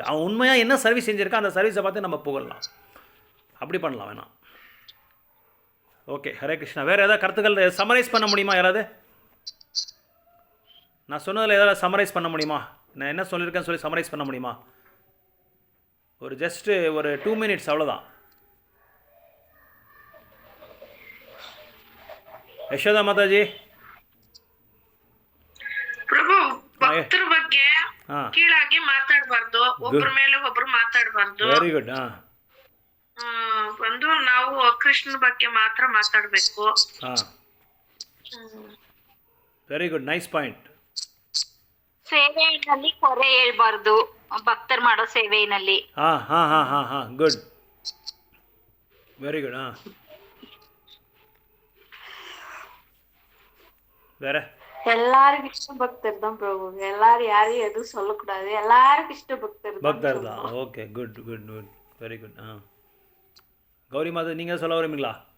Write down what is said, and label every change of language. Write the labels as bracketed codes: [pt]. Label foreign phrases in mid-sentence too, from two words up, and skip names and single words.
[ta] அவன் உண்மையாக என்ன சர்வீஸ் செஞ்சுருக்கா அந்த சர்வீஸை பார்த்து நம்ம புகழலாம், அப்படி பண்ணலாம் வேணாம். ஓகே, ஹரே கிருஷ்ணா. வேறு ஏதாவது கருத்துக்கள் சம்மரைஸ் பண்ண முடியுமா யாராவது? நான் சொன்னதில் ஏதாவது சம்மரைஸ் பண்ண முடியுமா? நான் என்ன சொல்லியிருக்கேன்னு சொல்லி சம்மரைஸ் பண்ண முடியுமா? ஒரு ஜஸ்ட்டு ஒரு 2 மினிட்ஸ், அவ்வளோதான். [kn] ಯಶೋಧ ಮಾತಾಜಿ ಪ್ರಭು, ಭಕ್ತರ ಬಗ್ಗೆ ಕೀಳಾಗಿ ಮಾತಾಡಬಾರ್ದು, ಒಬ್ಬರ ಮೇಲೆ ಒಬ್ರು ಮಾತಾಡಬಾರ್ದು. [en] very good. [kn] ಒಂದು ನಾವು ಕೃಷ್ಣನ ಬಗ್ಗೆ ಮಾತ್ರ ಮಾತಾಡಬೇಕು. [en] very good, nice point. [kn] ಸೇವೆಯಲ್ಲಿ ಕೊರೆ ಹೇಳ್ಬಾರ್ದು, ಭಕ್ತರು ಮಾಡೋ ಸೇವೆಯಲ್ಲಿ. [en] good, very good. [ta] வேற எல்லாருக்கும் இஷ்ட பக்தர் தான் பிரபு. எல்லாரும் யாரையும் எதுவும் சொல்லக்கூடாது, எல்லாருக்கும் இஷ்ட பக்தர் தான். [en] okay, good good good, very good. [ta] கௌரி மாதா, நீங்கள் சொல்ல வரீங்களா?